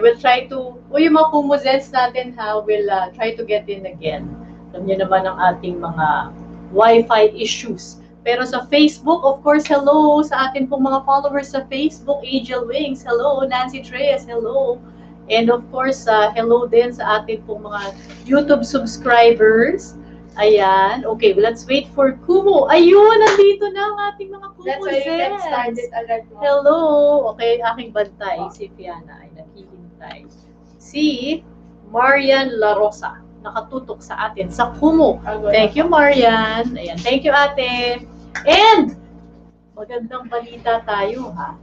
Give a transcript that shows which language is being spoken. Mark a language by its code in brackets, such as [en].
[en] We'll try to, [tl] yung mga kumuzens natin ha, [en] we'll try to get in again. [tl] Alam niyo naman ang ating mga Wi-Fi issues. Pero sa Facebook, [en] of course, [tl] hello sa atin pong mga followers sa Facebook. [en] Angel Wings, hello. Nancy Treyes, hello. And of course, hello [tl] din sa atin pong mga [en] YouTube subscribers. Ayan. Okay, let's wait for Kumu. [tl] Ayun, nandito na ang ating mga Kumu. [en] That's why you get started [tl] agad mo. Hello. Okay, aking bantay, si Fiana ay naghihintay. Si Marian La Rosa, nakatutok sa atin sa Kumu. [en] Thank you, Marian. [tl] Ayan, [en] thank you, [tl] ate. And, magandang balita tayo, ha?